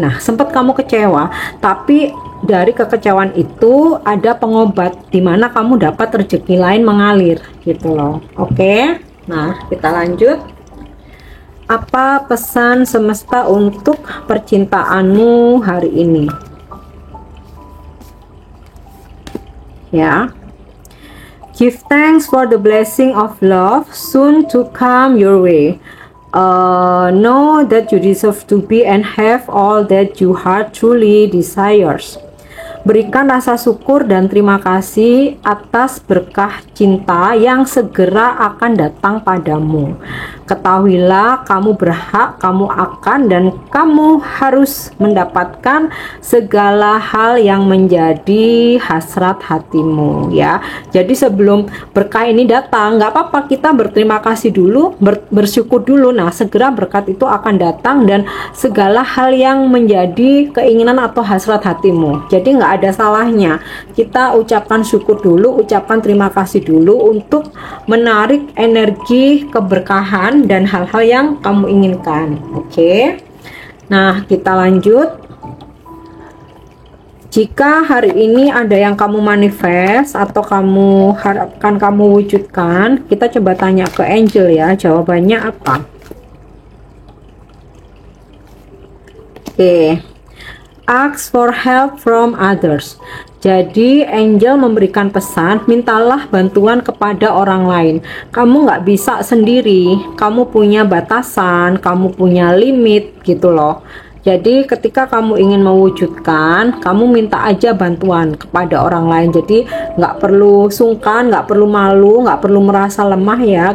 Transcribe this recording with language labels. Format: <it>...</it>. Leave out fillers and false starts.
<id>Nah, sempat kamu kecewa, tapi dari kekecewaan itu ada pengobat dimana kamu dapat rezeki lain mengalir gitu loh. Oke, nah kita lanjut. Apa pesan semesta untuk percintaanmu hari ini ya?</id> <en>Give thanks for the blessing of love soon to come your way. Know that you deserve to be and have all that your heart truly desires.</en> <id>Berikan rasa syukur dan terima kasih atas berkah cinta yang segera akan datang padamu. Ketahuilah kamu berhak, kamu akan, dan kamu harus mendapatkan segala hal yang menjadi hasrat hatimu ya. Jadi sebelum berkah ini datang, nggak apa-apa, kita berterima kasih dulu, bersyukur dulu. Nah, segera berkat itu akan datang dan segala hal yang menjadi keinginan atau hasrat hatimu. Jadi nggak ada salahnya kita ucapkan syukur dulu, ucapkan terima kasih dulu untuk menarik energi keberkahan dan hal-hal yang kamu inginkan. Oke. Nah, kita lanjut. Jika hari ini ada yang kamu manifest atau kamu harapkan kamu wujudkan, kita coba tanya ke angel ya, jawabannya apa? Oke.</id> <en>Ask for help from others.</en> <id>Jadi angel memberikan pesan, mintalah bantuan kepada orang lain. Kamu nggak bisa sendiri, kamu punya batasan, kamu punya limit gitu loh. Jadi ketika kamu ingin mewujudkan, kamu minta aja bantuan kepada orang lain. Jadi nggak perlu sungkan, nggak perlu malu, nggak perlu merasa lemah ya.</id>